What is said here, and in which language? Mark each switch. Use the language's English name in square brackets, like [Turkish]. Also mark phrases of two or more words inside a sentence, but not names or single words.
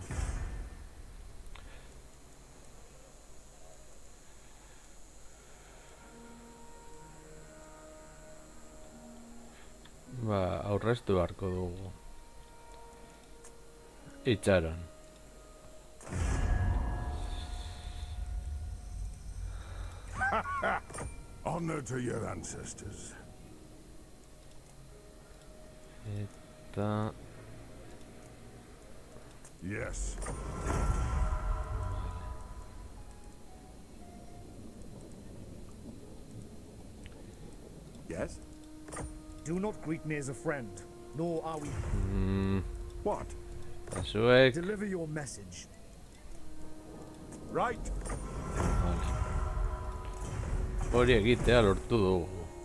[Basque] Ba, aurreztu beharko dugu. Itxaron. [English] Honor to your ancestors. [Basque] Eta... [English] Yes. Yes? Do not greet me as a friend, nor are we. What? [Basque] Azuek... [English] Deliver your message. Right. [Basque] Vale. Hori egitea lortu dugu.